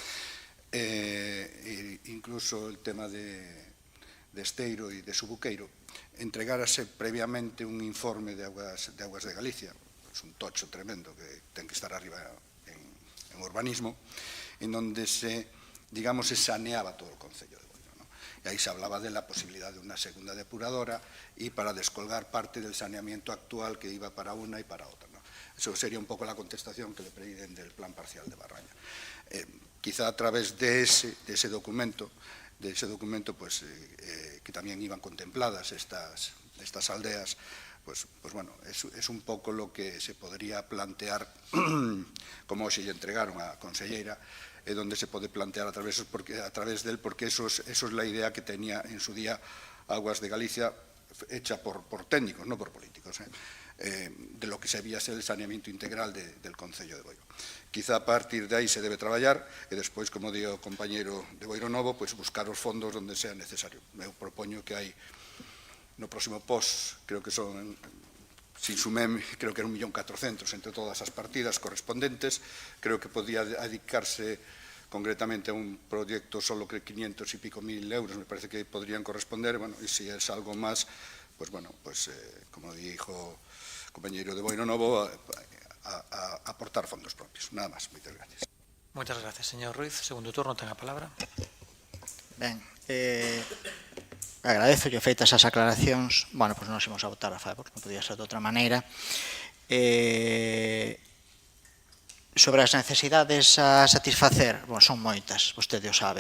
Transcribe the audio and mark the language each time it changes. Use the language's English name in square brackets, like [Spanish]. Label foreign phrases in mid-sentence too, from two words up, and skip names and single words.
[Spanish] incluso el tema de [Galician] Esteiro e de Subuqueiro, entregárase previamente un informe de Augas de Galicia, un tocho tremendo que ten que estar arriba en urbanismo, [Spanish] en donde se saneaba [Galician] todo o Concello de Boiro, [Spanish] ¿no? E aí se hablaba de la posibilidad de una segunda depuradora y para descolgar parte del saneamiento actual que iba para una y para otra, ¿no? Eso sería un poco la contestación que le pedían del plan parcial de Barraña. Quizá a través de ese documento, pues, que también iban contempladas estas aldeas, pues bueno, es un poco lo que se podría plantear, como [Galician] se lle entregaron a conselleira, [Spanish] donde [Galician] se pode plantear [Spanish] a través del, porque eso es la idea que tenía en su día Aguas de Galicia, hecha por técnicos, no por políticos, de lo que se había ser el saneamiento integral del Concello de Boiro. [Galician] Quizá a partir de aí se debe traballar e despois, como di o compañeiro de Boiro Novo, pues buscar os fondos onde sea necesario. Eu propoño que hai no próximo POS, creo que son, sin sumem, creo que era 1.400.000 entre todas as partidas correspondentes, creo que podía dedicarse [Spanish] concretamente a un proyecto solo que 500 y pico mil euros, me parece que podrían corresponder, bueno, y si es algo más, pues bueno, pues como dijo el compañero de Boiro Novo, a aportar fondos propios. Nada más, muchas gracias. Muchas gracias, señor Ruiz. [Galician] Segundo turno, ten a palabra. Ben, agradezo que feitas as aclaracións, bueno, pois nos imos a votar a favor, non podía ser de outra maneira. Sobre as necesidades a satisfacer, son moitas, vostede o sabe.